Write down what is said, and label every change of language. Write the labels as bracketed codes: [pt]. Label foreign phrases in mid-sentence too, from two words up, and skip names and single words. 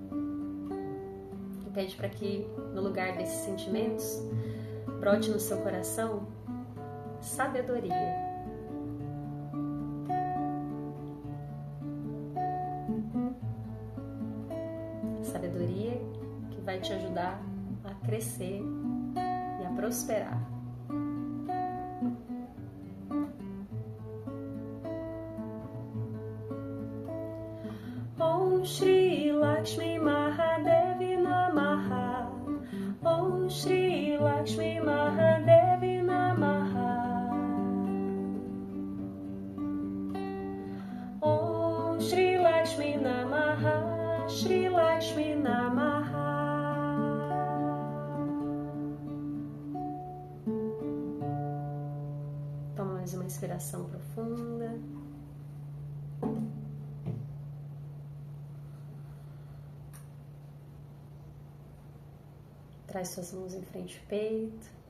[pt] E pede para que no lugar desses sentimentos brote no seu coração sabedoria. Sabedoria que vai te ajudar a crescer e a prosperar. [sa] ॐ श्री लक्ष्मी महादेवी नमः. ॐ श्री लक्ष्मी महादेवी नमः. ॐ श्री लक्ष्मी नमः. श्री लक्ष्मी नमः. [pt] Toma mais uma inspiração profunda. Traz suas mãos em frente ao peito.